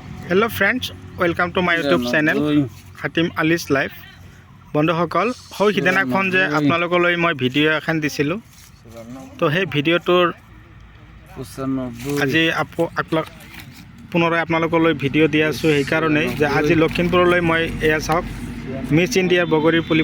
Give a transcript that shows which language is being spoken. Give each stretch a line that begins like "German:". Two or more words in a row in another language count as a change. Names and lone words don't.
English: Hello friends welcome to my YouTube channel
Assamese: हातिम आलिस लाइफ बंधुসকল হয় সিদিনাখন যে আপোনালোকলৈ মই ভিডিঅ' এখন দিছিলোঁ তো সেই ভিডিঅ'টোৰ আজি পুনৰাই আপোনালোকলৈ ভিডিঅ' দি আছোঁ সেইকাৰণেই যে আজি লখিমপুৰলৈ মই এয়া চাওক মিছ ইণ্ডিয়াৰ বগৰীৰ পুলি